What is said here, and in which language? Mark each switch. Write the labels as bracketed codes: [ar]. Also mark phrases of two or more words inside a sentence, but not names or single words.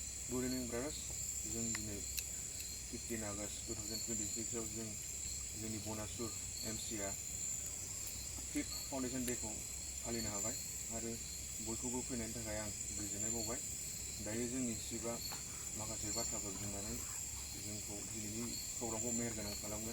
[en] Good evening, brothers. [brx] जों दिनै 15 आगस्ट 2026 आव जोंनि Bon-Asur MCआ [en] 5th foundation [brx] डेखौ फालिनो हाबाय आरो बयखौबो फैनायनि थाखाय आं गोजोननाय बावबाय। दायो जोंनि चिफआ माखासे बाथ्राफोर बुंनानै जोंखौ दिनैनि प्रग्रामखौ मेहेरगोनां खालामगोन।